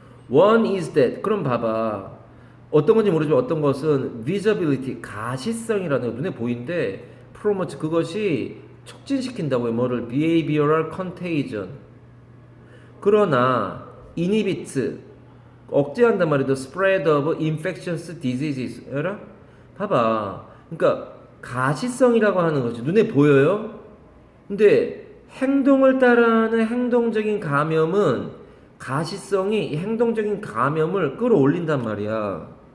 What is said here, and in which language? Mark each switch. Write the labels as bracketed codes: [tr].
[en] One is that. [ko] 그럼 봐봐. 어떤 건지 모르지만 어떤 것은 visibility, 가시성이라는 거 눈에 보이는데 promote 그것이 촉진시킨다고요. 뭐를 behavioral contagion. 그러나 inhibits 억제한단 말이죠. [en] spread of infectious diseases. [ko] 알아? 봐봐. 그러니까 가시성이라고 하는 거지. 눈에 보여요. 근데 행동을 따라하는 행동적인 감염은 가시성이 행동적인 감염을 끌어올린단 말이야.